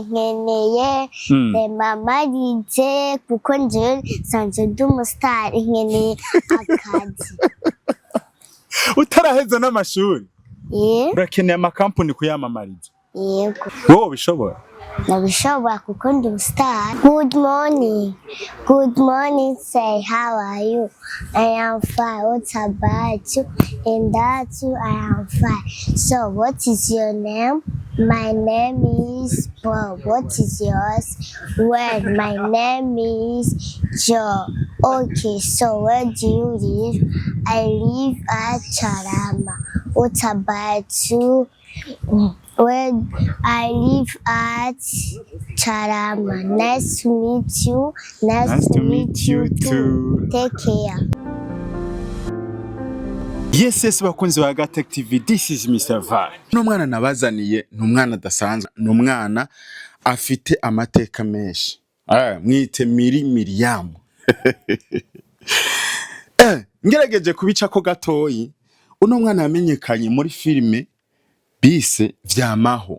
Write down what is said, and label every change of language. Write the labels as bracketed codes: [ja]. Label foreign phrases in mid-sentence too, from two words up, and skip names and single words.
[rn] Nkeneye mama rize kuko nje sanze ndi umustar, nkeneye akazi. Utaraheza n'amashuri urakeneye amakampani kuyamamariza? Yego. Wowe bishobora? Nabishobora kuko ndi umustar. [en] Good morning, say how are you? I am fine. What about you? And that you, I am fine. So what is your name? My name is Bob. What is yours? Well, my name is Joe. Okay, so where do you live? I live at Charama. What about you? Well, I live at Charama. Nice to meet you. Nice to meet you too. Take care. Yes, [rn] bakunzi ba Gatech TV, [en] this is Mr. Val. [rn] N'umwana nabazaniye n'umwana dasanzwe, n'umwana afite amateka menshi. Mwite Miriam. Ngerageje kubica ko gatoyi, uno mwana yamenyekanye muri filime bise Vyamaho.